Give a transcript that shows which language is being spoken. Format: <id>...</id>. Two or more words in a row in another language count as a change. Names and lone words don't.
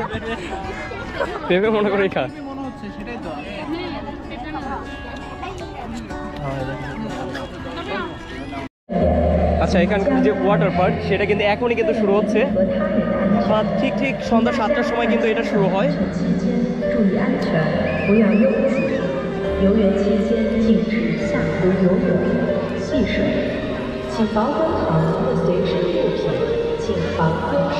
<bn>পেঁপে মনে করে খা। আচ্ছা, এখানকার যে</bn> <en>water park</en> <bn>সেটা কিন্তু এখনই কিন্তু শুরু হচ্ছে। ঠিক সন্ধ্যা 7টার সময় কিন্তু এটা শুরু হয়।</bn> <zh>注意安全，不要游泳。游园期间禁止下湖游泳、戏水，请保管好您的随身物品，谨防丢失。</zh>